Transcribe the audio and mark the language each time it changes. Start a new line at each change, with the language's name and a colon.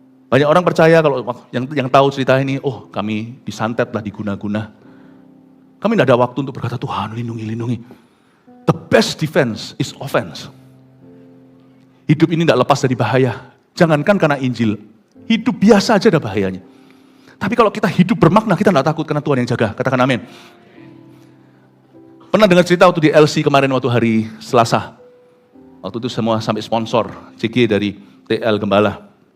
Indonesian: Banyak orang percaya kalau yang tahu cerita ini, oh kami disantet lah, diguna-guna. Kami tidak ada waktu untuk berkata, Tuhan lindungi.
English: The best defense is offense.
Indonesian: Hidup ini tidak lepas dari bahaya. Jangankan karena Injil, hidup biasa aja ada bahayanya. Tapi kalau kita hidup bermakna, kita tidak takut karena Tuhan yang jaga. Katakan amin. Pernah dengar cerita waktu di LC kemarin waktu hari Selasa. Waktu itu semua sampai sponsor, CG dari TL Gembala.